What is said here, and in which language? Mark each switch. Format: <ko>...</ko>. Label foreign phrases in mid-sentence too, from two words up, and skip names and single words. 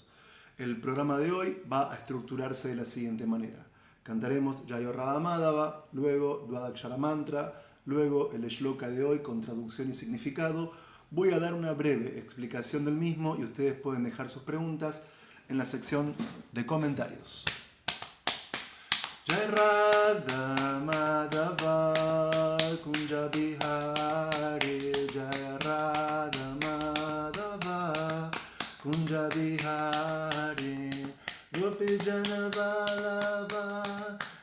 <es>El programa de hoy va a estructurarse de la siguiente manera. Cantaremos Jayo Radha Madhava, luego Dvadakshara Mantra, luego el shloka de hoy con traducción y significado. Voy a dar una breve explicación del mismo y ustedes pueden dejar sus preguntas en la sección de comentarios.</es> <sa>Jai Radha Madhava Kunja Bihari, Jai Radha Madhava Kunja Bihari, Gopi Jana Vallabha</sa>